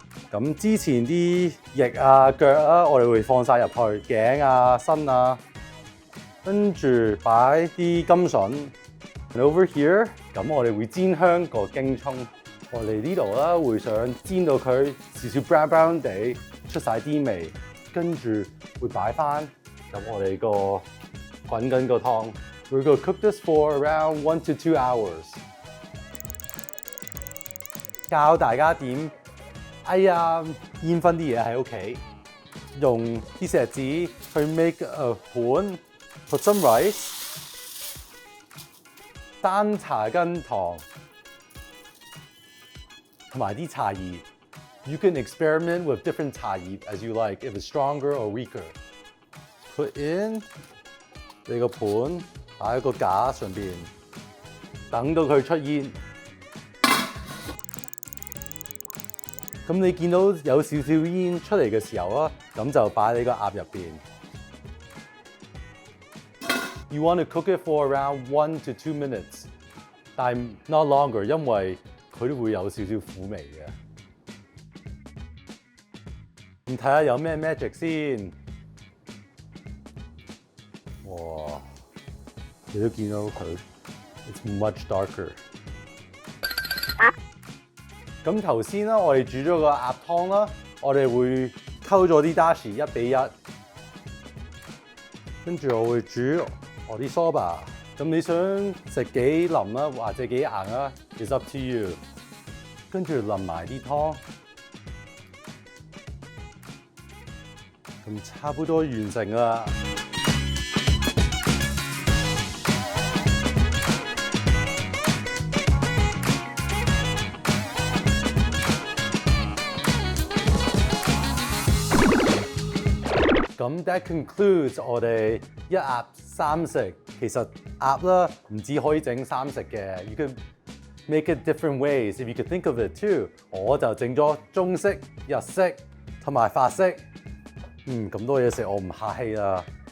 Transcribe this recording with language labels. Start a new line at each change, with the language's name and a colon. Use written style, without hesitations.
Cantonese: 咁之前啲翼啊、腳啊，我哋會放晒入去，頸啊、身啊，跟住擺啲甘筍。
English: And over here，
Cantonese: 咁我哋會煎香個京葱。我哋呢度啦，會想煎到佢少少 brown 地，出晒啲味，跟住會擺翻入我哋個滾緊個湯。
English: We're gonna cook this for around 1 to 2 hours。
Cantonese: 教大家點煙燻啲嘢喺屋企，用啲錫紙去
English: make a
Cantonese: 盤 ，
English: put some rice，
Cantonese: 單茶羹糖。同埋啲茶葉
English: ，you can experiment with different 茶葉 as you like, if it's stronger or weaker. Put in
Cantonese: 你個盤擺喺個架上邊，等到佢出煙。咁你見到有少少煙出嚟嘅時候啊，咁就擺喺個鴨入邊。
English: You want to cook it for around 1 to 2 minutes,
Cantonese: 但係
English: not longer，
Cantonese: 因為佢都會有少少苦味嘅。咁睇下有咩 magic 先。哇！你都見到佢 ，
English: it's much darker。
Cantonese: 咁頭先啦，我哋煮咗個鴨湯啦，我哋會溝咗啲 dashi 1比1，跟住我會煮我啲 soba。咁你想食幾腍啦，或者幾硬啦 ，
English: is up to you。
Cantonese: 跟住淋埋啲湯，咁差不多完成啦。咁
English: that concludes
Cantonese: 我哋一鴨三食。其實鴨啦，唔止可以整三食嘅
English: ，you can make it different ways if you could think of it too。
Cantonese: 我就整咗中式、日式同埋法式。咁多嘢食，我唔客氣啦。